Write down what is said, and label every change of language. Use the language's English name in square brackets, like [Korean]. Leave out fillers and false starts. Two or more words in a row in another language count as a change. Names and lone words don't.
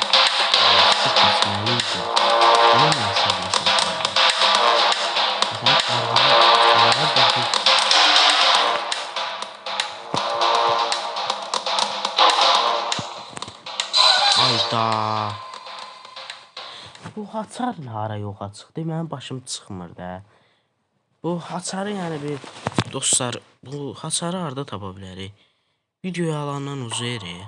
[Turkish] Sıkışmalıydı. Bunu mu hesaplasın? Efendim arada bakın. Hayda. [Azerbaijani] Bu hasar hara yoxa çıxdı? Mənim başım çıxmır da. Bu hasarı yəni bir dostlar, bu hasarı harda tapa bilərik? Videoya alandan uzayır.